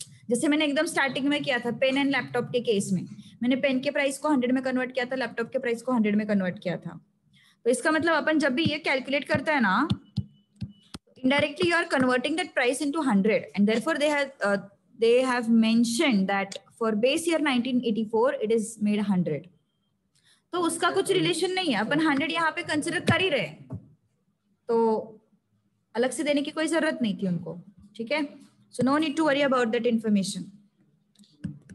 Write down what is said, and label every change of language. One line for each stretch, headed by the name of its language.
Hindi: जैसे मैंने एकदम स्टार्टिंग में किया था पेन एंड लैपटॉप के केस में, मैंने पेन के प्राइस को 100 में कन्वर्ट किया था, लैपटॉप के प्राइस को 100 में कन्वर्ट किया था। तो इसका मतलब अपन जब भी ये कैलकुलेट करते हैं ना,
English: indirectly you are converting that price into 100, and therefore they have mentioned that for base year 1984 it is made 100.
Hindi: तो उसका कुछ रिलेशन नहीं है, अपन 100 यहाँ पे कंसिडर कर ही रहे, तो अलग से देने की कोई जरूरत नहीं थी उनको। ठीक है,
English: So no need to worry about that information.